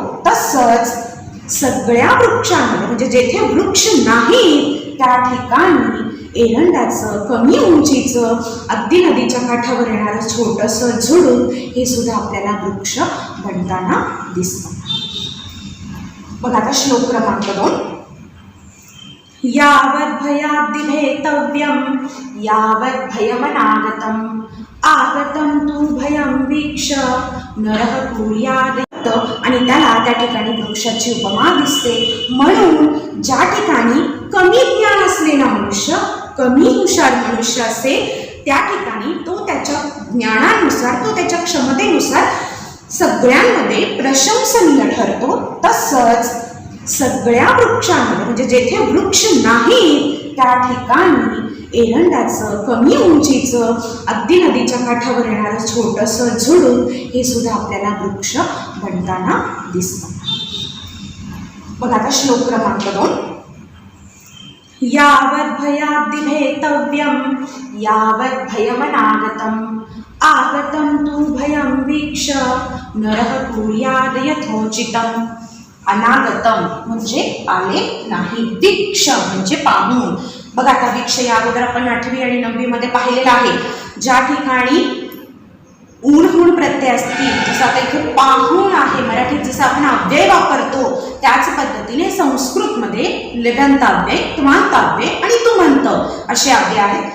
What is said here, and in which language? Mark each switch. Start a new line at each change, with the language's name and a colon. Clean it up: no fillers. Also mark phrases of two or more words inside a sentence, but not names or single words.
Marathi: तसंच सगळ्या वृक्षांमध्ये म्हणजे जेथे वृक्ष नाही त्या ठिकाणी एरंडाचं कमी उंचीचं अगदी नदीच्या काठावर येणारं छोटंसं झुडूप हे सुद्धा आपल्याला वृक्ष बनताना दिसतं. बघा आता श्लोक क्रमांक 2.
Sanskrit: यावद् भयाद् भेतव्यं यावद् भयमनागतम् आगतं तु भयं वीक्ष नरः कुर्यात्.
Marathi: आणि त्याला त्या ठिकाणी वृक्षाची उपमा दिसते. म्हणून ज्या ठिकाणी कमी ज्ञान असलेला मनुष्य, कमी हुशार मनुष्य असेल त्या ठिकाणी तो त्याच्या ज्ञानानुसार, तो त्याच्या क्षमतेनुसार सगळ्यांमध्ये प्रशंसनीय ठरतो. तसंच सगळ्या वृक्षांमध्ये म्हणजे जेथे वृक्ष नाही त्या ठिकाणी एरंडाचं कमी उंचीचं अगदी नदीच्या काठावर येणारं छोटंसं झुडूप हे सुद्धा आपल्याला वृक्ष बनताना दिसतं. बघा आता श्लोक क्रमांक 2.
Sanskrit: यावद् भयाद् भेतव्यं यावद् भयमनागतम् आगतं तु भयं वीक्ष नरः कुर्यात् यथोचितम्.
Marathi: अनागतम म्हणजे आले नाही, वीक्ष म्हणजे पाहून. बघा आता वीक्ष या अगोदर आपण 8वी आणि 9वी मध्ये पाहिलेलं आहे. ज्या ठिकाणी ऊन हुण प्रत्यय असतील, जसं आता इथे पाहून आहे, मराठीत जसं आपण अव्यय वापरतो त्याच पद्धतीने संस्कृतमध्ये लिबंताव्यय, त्वांताव्यय आणि तुमंत असे अव्यय आहेत.